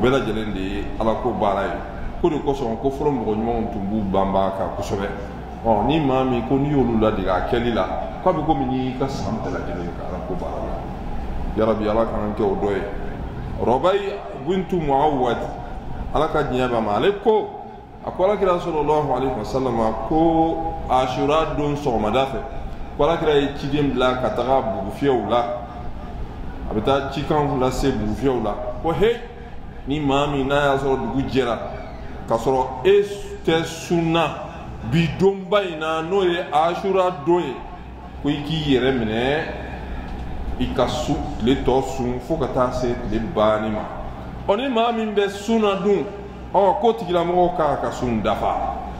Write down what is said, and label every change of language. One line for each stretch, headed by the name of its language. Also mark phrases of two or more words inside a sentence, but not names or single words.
Bambara: bɛɛ lajɛlen de ye ala ko baara ye ko de kosɔn ko fɔlɔ mɔgɔ ɲumanw tun b'u banba kan kosɛbɛ ni maa min ko n'i y'olu ladege a kɛli la k'a bɛ komi n'i y'i ka san bɛɛ lajɛlen ka ala ko baara la yarabi ala k'an kɛ o dɔ ye Rabai bintu Muawwad ala ka diɲɛ b'a ma ale ko a ko alakira
Arabic: صلى الله عليه وسلم
Bambara: ko Ashura don sɔgɔmada fɛ ko alakira ye ciden bila ka taga bugufiyɛw la a bɛ taa cikan lase bugufiyɛw la ko he ni maa min n'a y'a sɔrɔ dugu jɛra k'a sɔrɔ e tɛ sunna bi donba in na n'o ye Ashura don ye ko i k'i yɛrɛ minɛ i ka su tile tɔ sun fo ka taa se tile banni ma ni maa min bɛ sunna dun ko tigilamɔgɔw k'a ka sun dafa